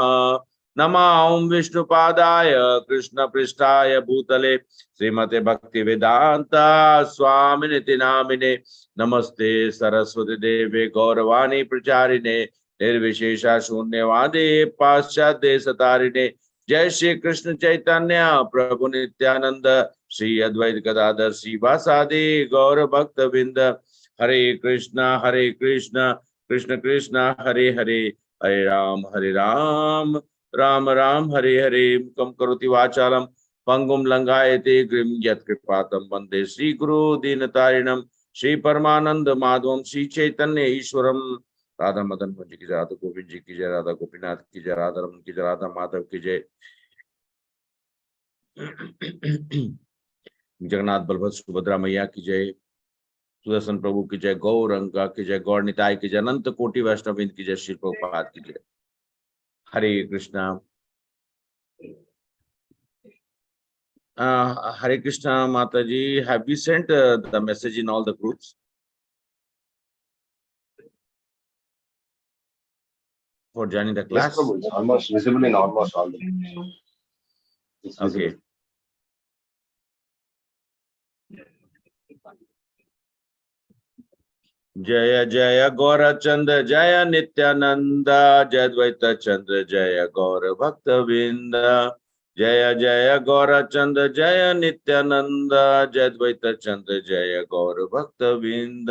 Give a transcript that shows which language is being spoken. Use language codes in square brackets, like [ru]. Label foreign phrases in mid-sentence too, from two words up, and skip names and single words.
[sa] नमः विष्णुपादाय कृष्णपृष्ठाय भूतले श्रीमते भक्ति वेदांत स्वामिनिति नामिने। नमस्ते सरस्वती देवे गौरवाणी प्रचारिणे निर्विशेषा शून्यवादी पाश्चात्य देशतारिणे। जय श्री कृष्ण चैतन्य प्रभु नित्यानंद श्री अद्वैत गदाधर श्रीवासादि गौर भक्त बिंद। हरे कृष्णा कृष्ण कृष्ण हरे हरे, हरे राम राम राम हरे हरे। मुखं करोति वाचालं पंगुं लंघायते गिरिं यत्कृपातं वन्दे श्री गुरु दीनतारिणं। श्री परमानंद माधवम श्री चैतन्य ईश्वरम। [hi] राधा मदन मोहन जी की जय, राधा गोविंद जी की जय, राधा गोपीनाथ की जय, राधा रमन की जय, राधा माधव की जय। जगन्नाथ बलभद्र सुभद्रा मैया की जय, सुदर्शन प्रभु की जय, गौरंगा की जय, गौर निताय की जय, अनंत कोटि वैष्णववृंद की जय, श्री प्रभुपाद की जय। हरे कृष्णा। [en] Hare Krishna Mataji, have we sent the message in all the groups for joining the class? Yes, Prabhu, it's almost visible in almost all the groups. It's visible. Okay. [sa] जय जय गौर चंद्र जय नित्यानंद, जय द्वैत चंद्र जय गौर भक्त विंद। जय जय गौर चंद्र जय नित्यानंद, जय द्वैत चंद्र जय गौर भक्त विंद।